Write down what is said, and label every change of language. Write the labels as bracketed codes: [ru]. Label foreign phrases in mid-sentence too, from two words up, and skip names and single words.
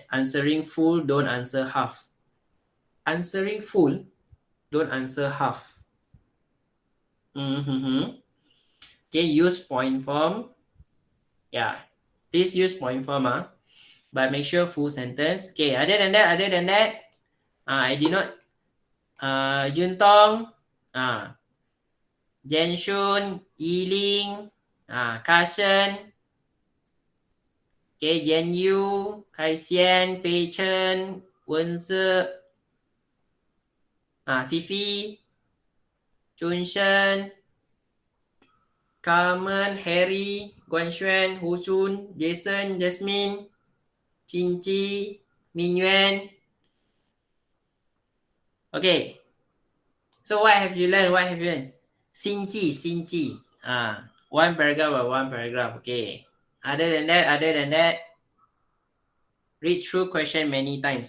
[en] Answering full, don't answer half. Answering full, don't answer half. Okay, use point form. Yeah, please use point form. But make sure full sentence. Okay, other than that, I did not. Juntong, Jenshun, Yiling, Kssm. Okay, Jen Yu, Kai Xian, Pei Chen, Wense, Fifi, Chun Shen, Carmen, Harry, Guan Xuan, Hu Chun, Jason, Jasmine, Chin Chi, Min Yuan. Okay. So what have you learned? What have you learned? [zh] 心记. [en] One paragraph or one paragraph. Okay. Other than that, read through question many times.